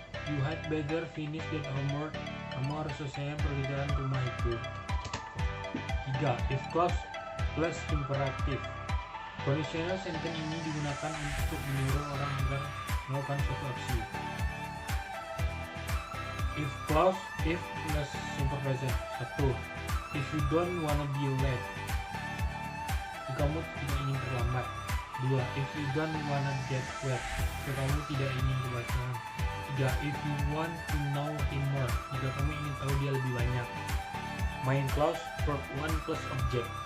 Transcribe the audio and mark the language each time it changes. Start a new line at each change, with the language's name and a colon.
English: You had better finish that homework.
Indonesian: Kamu harus selesaikan pekerjaan rumah itu. 3.
English: If clause plus imperative.
Indonesian: Conditional sentence ini digunakan untuk menyuruh orang agar melakukan suatu aksi.
English: If clause, if plus simple present. 1. If you don't wanna be late,
Indonesian: jika kamu tidak ingin terlambat.
English: 2. If you don't wanna get wet,
Indonesian: jika kamu tidak ingin kebasahan. 3.
English: If you want to know him more,
Indonesian: jika kamu ingin tahu dia lebih banyak.
English: Main clause, verb 1 plus object.